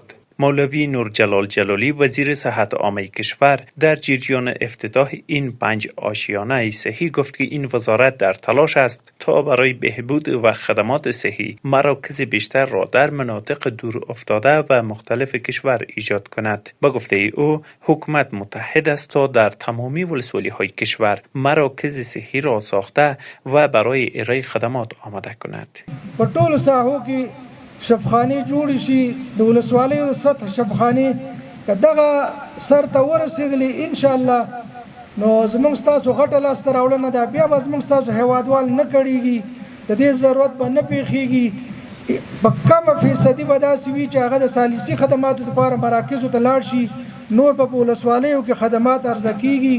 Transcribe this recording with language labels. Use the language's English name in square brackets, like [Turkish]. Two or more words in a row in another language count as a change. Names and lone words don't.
[Persian] مولوی نورجلال جلالی وزیر صحت عامه کشور در جریان افتتاح این 5 آشیانه صحی گفت که این وزارت در تلاش است تا برای بهبود و خدمات صحی مراکز بیشتر را در مناطق دور افتاده و مختلف کشور ایجاد کند. با گفته او حکومت متحد است تا در تمامی ولسوالی‌های کشور مراکز صحی را ساخته و برای ارائه خدمات آماده کند. [Pashto] شفاخانه جوړ شي د ولسوالیو د سطح شفاخانه که دغه سر ته ورسېدلې ان شاء الله نو زموږ تاسو غټه لاسته راوړنه ده، بیا به زموږ تاسو هیوادوال نه کړېږي، د دې ضرورت به نه پیښیږي. په کمه فیصدي به داسې وي چې هغه د ثالثي خدماتو لپاره مراکزو ته لاړ شي، نور په ولسوالیو کې خدمات عرضه کیږي.